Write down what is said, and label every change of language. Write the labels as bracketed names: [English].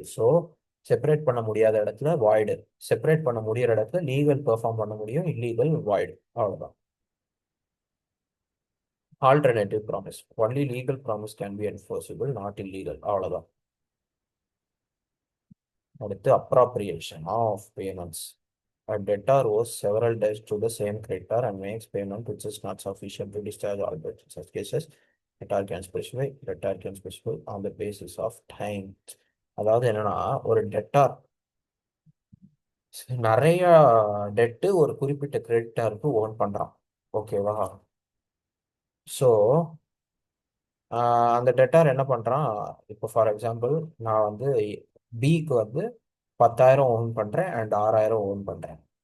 [Tamil] So separate பண்ண முடியாத இடத்துல வாய்டு, செப்பரேட் பண்ண முடியிற இடத்துல லீகல் பெர்ஃபார்ம் பண்ண முடியும், இல்லீகல் வாய்டு. அவ்வளவுதான். [English] Alternative promise. Only legal promise can be enforceable, not illegal. [Tamil] அவ்வளவுதான். அடுத்து [English] Appropriation of payments. A debtor owes several debts to the same creditor and makes payment which is not sufficient to discharge all debts. In such cases, debtor can specify on the basis of time. [Tamil] அதாவது என்னன்னா, ஒரு debtor நிறைய TET ஒரு குறிப்பிட்ட கிரெடிட்டாருக்கு own பண்றான். ஓகேவா? So அந்த debtor என்ன பண்றான், இப்போ ஃபார் எக்ஸாம்பிள் நான் வந்து பிக்கு வந்து 10,000 ஓன் பண்றேன் அண்ட் 6,000 ஓன் பண்றேன்.